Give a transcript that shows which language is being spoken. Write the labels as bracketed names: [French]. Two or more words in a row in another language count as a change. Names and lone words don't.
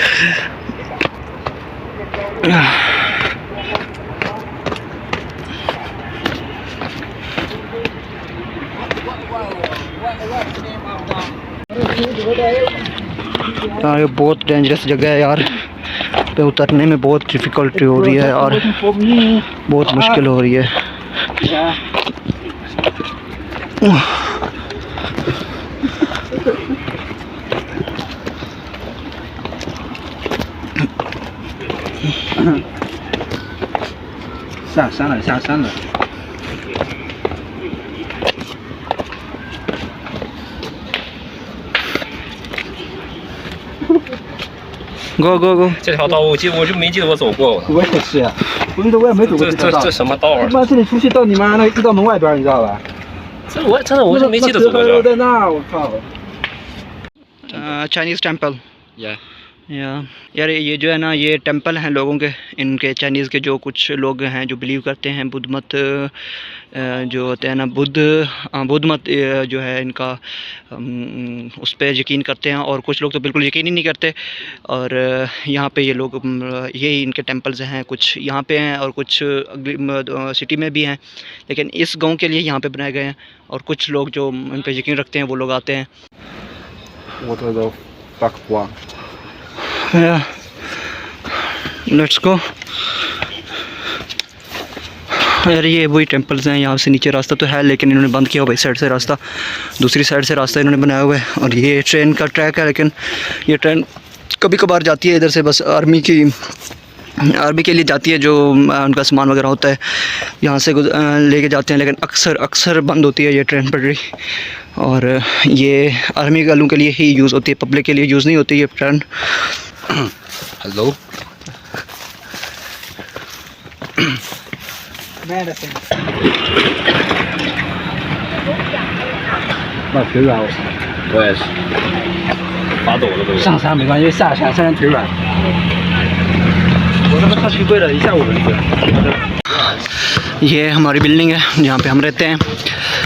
[Hindi] यार ये बहुत डेंजरस जगह है यार, पे उतरने में बहुत डिफ़िकल्टी हो रही है और बहुत मुश्किल हो रही है। [Chinese] 下山了，下山了。 [English] Go go go！ [Chinese] 这条道我就没记得我走过。我也是，我觉得我也没走过这条道。这什么道啊？他妈这里出去到你妈那一道门外边，你知道吧？这我真的就没记得走过这。在那儿，我靠。 [English] Chinese temple। Yeah。 [Hindi] यार ये जो है ना, ये टेंपल हैं लोगों के, इनके चाइनीज़ के जो कुछ लोग हैं जो बिलीव करते हैं बुद्ध मत जो होते हैं ना, बुद्ध मत जो है इनका उस पर यकीन करते हैं और कुछ लोग तो बिल्कुल यकीन ही नहीं करते। और यहाँ पे ये लोग, यही इनके टेंपल्स हैं, कुछ यहाँ पे हैं और कुछ सिटी में भी हैं, लेकिन इस गांव के लिए यहाँ पे बनाए गए हैं और कुछ लोग जो इन पर यकीन रखते हैं वो लोग आते हैं। [English] What the fuck हुआ? let's go. [Hindi] यार ये वही टेंपल्स हैं, यहाँ से नीचे रास्ता तो है लेकिन इन्होंने बंद किया हुआ है, इस साइड से रास्ता, दूसरी साइड से रास्ता इन्होंने बनाया हुआ है। और ये ट्रेन का ट्रैक है, लेकिन ये ट्रेन कभी कभार जाती है इधर से, बस आर्मी के लिए जाती है, जो उनका सामान वगैरह होता है यहाँ से लेके जाते हैं, लेकिन अक्सर बंद होती है ये ट्रेन पटरी। और ये आर्मी वालों के लिए ही यूज़ होती है, पब्लिक के लिए यूज़ नहीं होती ये ट्रेन। हेलो। [Chinese] 那腿软，我也是，发抖了都。上山没关系，下山腿软。我他妈他去跪了一下午了， [Hindi] ये हमारी बिल्डिंग है जहाँ पे हम रहते हैं।